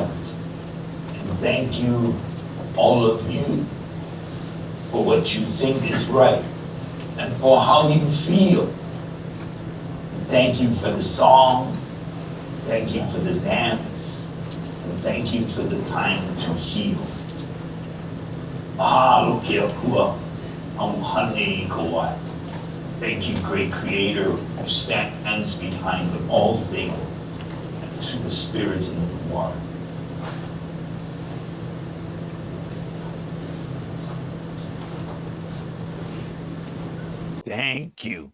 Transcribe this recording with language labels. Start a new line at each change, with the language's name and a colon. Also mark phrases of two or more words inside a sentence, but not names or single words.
English: And thank you, all of you, for what you think is right and for how you feel. And thank you for the song, thank you for the dance, and thank you for the time to heal.
Hawaiian: Mahalo ke akua, amuhane I kawai.
English: Thank you, great Creator, who stands behind all things, and to the Spirit in the water. Thank you.